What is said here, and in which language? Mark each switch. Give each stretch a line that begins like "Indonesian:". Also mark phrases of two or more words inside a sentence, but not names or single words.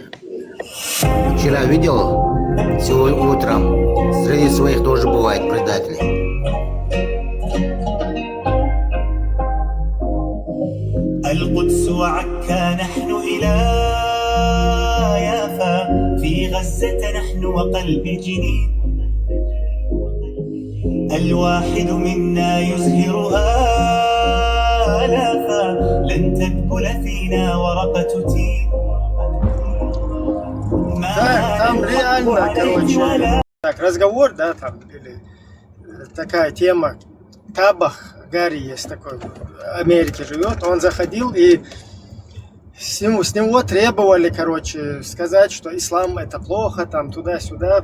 Russian: Вчера видел, сегодня утром, среди своих тоже бывает предатели.
Arabic: القدس وعكا نحن إلى يافا في غزة نحن وقلب جنين الواحد منا يزهرها آلافا لن تدبل فينا ورقة تين
Russian: Да, там реально, короче, так, разговор, да, там, или такая тема, Табах, Гарри есть такой, в Америке живет, он заходил и с него требовали, короче, сказать, что ислам это плохо, там, туда-сюда,